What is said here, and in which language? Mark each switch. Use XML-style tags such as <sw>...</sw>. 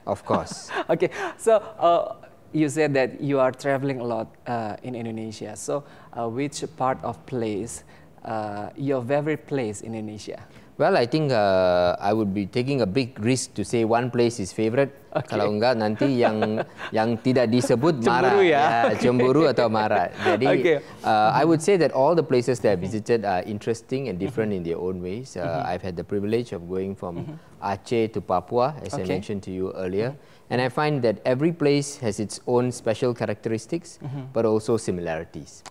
<en>Of course. Okay. So, you said that you are traveling a lot in Indonesia. So, which part of place, your favorite place in Indonesia? Well, I think I would be taking a big risk to say one place is favorite.</en> <id>Kalau enggak nanti yang tidak disebut marah, cemburu ya, cemburu atau marah. Jadi</id> <en>I would say that all the places that I visited are interesting and different in their own ways. I've had the privilege of going from Aceh to Papua, as I mentioned to you earlier. And I find that every place has its own special characteristics, but also similarities.</en>